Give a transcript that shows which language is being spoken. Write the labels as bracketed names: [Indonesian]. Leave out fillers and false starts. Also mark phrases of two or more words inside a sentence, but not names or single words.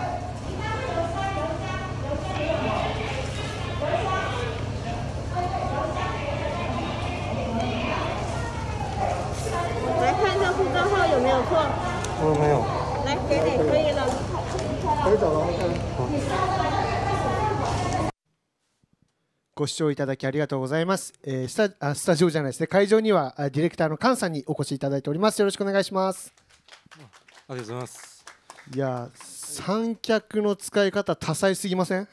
[Chinese] 来看一下护照号有没有错？沒有。来，给你可以了。可以走了 ，OK。 [Japanese] ご視聴いただきありがとうございます。スタジオじゃないですね、会場にはディレクターの菅さんにお越しいただいております。よろしくお願いします。ありがとうございます。いや、三脚の使い方多彩すぎません？